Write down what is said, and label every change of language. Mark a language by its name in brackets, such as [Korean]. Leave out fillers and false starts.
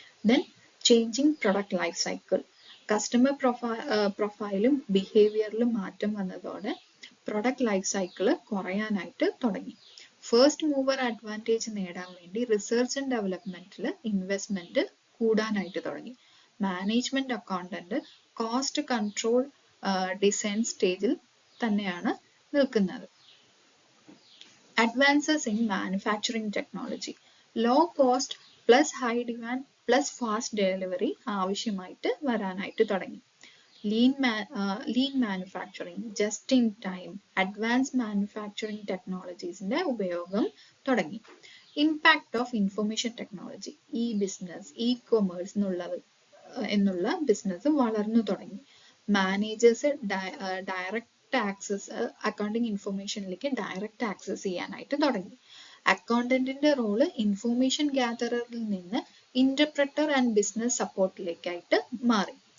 [English] Then changing product life cycle. [Malayalam] Customer പ്രൊഫൈലും ബിഹേവിയറിലും മാറ്റം വന്നതോടെ product life cycle കുറയാനായിട്ട് തുടങ്ങി. ഫസ്റ്റ് മൂവർ അഡ്വാൻറ്റേജ് നേടാൻ വേണ്ടി റിസർച്ച് ആൻഡ് ഡെവലപ്മെന്റിൽ ഇൻവെസ്റ്റ്മെന്റ് കൂടാനായിട്ട് തുടങ്ങി. Management accountant cost control design സ്റ്റേജിൽ തന്നെയാണ് നിൽക്കുന്നത്. [English] Advances in manufacturing technology. Low cost plus high demand plus fast delivery [Malayalam] ആവശ്യമായിട്ട് വരാനായിട്ട് തുടങ്ങി. [English] Lean manufacturing, just in time, advanced manufacturing technologiesന്റെ [Malayalam] ഉപയോഗം തുടങ്ങി. [English] Impact of information technology. [Malayalam] E-business, e-commerce എന്നുള്ള ബിസിനസ് വളർന്നു തുടങ്ങി. Managers direct access accounting ഇൻഫർമേഷനിലേക്ക് direct access ചെയ്യാനായിട്ട് തുടങ്ങി. അക്കൗണ്ടന്റിന്റെ റോള് ഇൻഫർമേഷൻ ഗ്യാതറിൽ നിന്ന് ഇന്റർപ്രറ്റർ ആൻഡ് ബിസിനസ് സപ്പോർട്ടിലേക്കായിട്ട് മാറി.